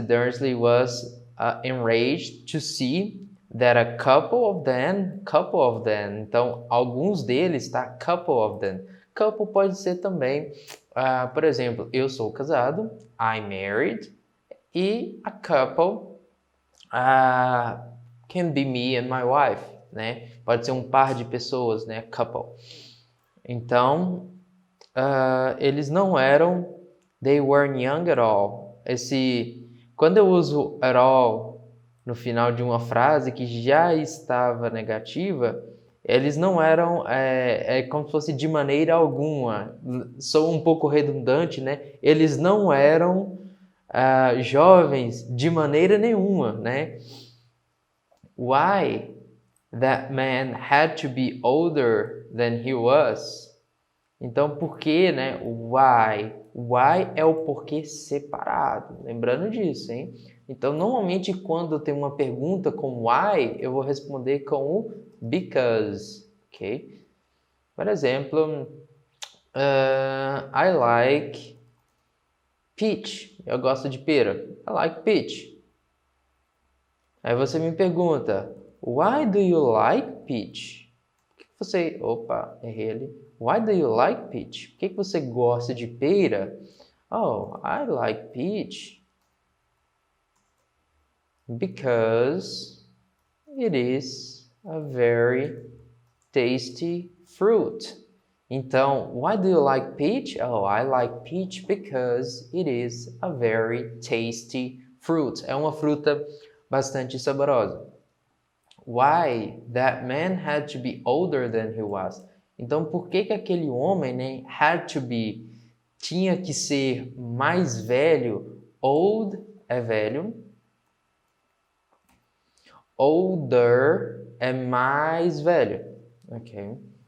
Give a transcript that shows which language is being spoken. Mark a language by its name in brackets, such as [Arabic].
[English] Dursley was enraged to see that a couple of them, [Portuguese] então alguns deles, tá? [English] Couple of them. [Portuguese] Couple pode ser também, por exemplo, eu sou casado, [English] I'm married, [Portuguese] e [English] a couple can be me and my wife, [Portuguese] né? Pode ser um par de pessoas, né? Couple. Então, eles não eram, [English] they weren't young at all. [Portuguese] Quando eu uso at all no final de uma frase que já estava negativa, eles não eram, como se fosse de maneira alguma. Sou um pouco redundante, né? Eles não eram jovens de maneira nenhuma, né? [English] Why that man had to be older than he was? [Portuguese] Então, por que, né? Why? Why é o porquê separado. Lembrando disso, hein? Então, normalmente, quando eu tenho uma pergunta com why, eu vou responder com o because, ok? [English] Por exemplo, I like peach. [Portuguese] Eu gosto de pera. [English] I like peach. [Portuguese] Aí você me pergunta, [English] why do you like peach? [Portuguese] Opa, errei ali. [English] Why do you like peach? [Portuguese] Por que você gosta de pera? [English] Oh, I like peach because it is a very tasty fruit. Então, why do you like peach? Oh, I like peach because it is a very tasty fruit. [Portuguese] É uma fruta bastante saborosa. [English] Why that man had to be older than he was? [Portuguese] Então, por que aquele homem, né, had to be, tinha que ser mais velho? Old é velho. Older é mais velho. Ok?